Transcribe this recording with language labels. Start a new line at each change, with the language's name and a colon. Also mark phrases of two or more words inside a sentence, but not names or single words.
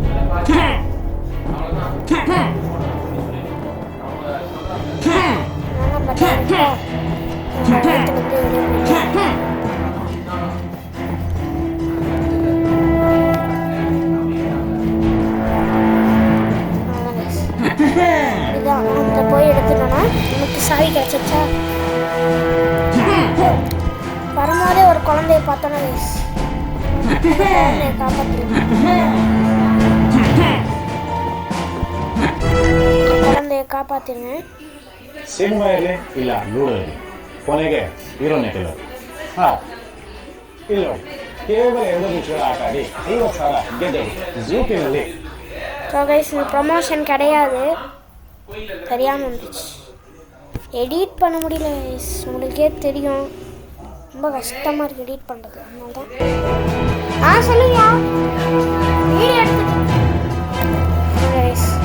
Tamil: நம்ம இதான் அங்கே போய் எடுத்துட்டோன்னா நமக்கு சாவி கிடச்சிச்சா. வரும்போதே ஒரு குழந்தைய பார்த்தோன்னா குழந்தைய காப்பாற்றிடுங்க.
Kannada: ಕುಳಂದೆಯ ಕಾಪಾಡ್ತೀನಿ. ಸಿನಿಮಾ ಇರಲಿ ಇಲ್ಲ ಲೂಡೋ ಇರಲಿ, ಕೊನೆಗೆ ಹೀರೋನೇ ಗೆಲ್ಲೋದು. ಹಾಂ ಇಲ್ಲ ಕೇವಲ 2 ನಿಮಿಷಗಳ ಆಟ ಆಡಿ 50,000 ಗೆದ್ದವರು ಜೂಕಿನಲ್ಲಿ.
English: so guys
Tamil: இந்த ப்ரமோஷன் கிடையாது, தெரியாமல் வந்துச்சு. எடிட் பண்ண முடியல கைஸ், உங்களுக்கே தெரியும் ரொம்ப கஷ்டமாக இருக்குது எடிட் பண்ணுறது. அதனால தான் சொல்லுங்க வீடியோ எடுத்து கைஸ்.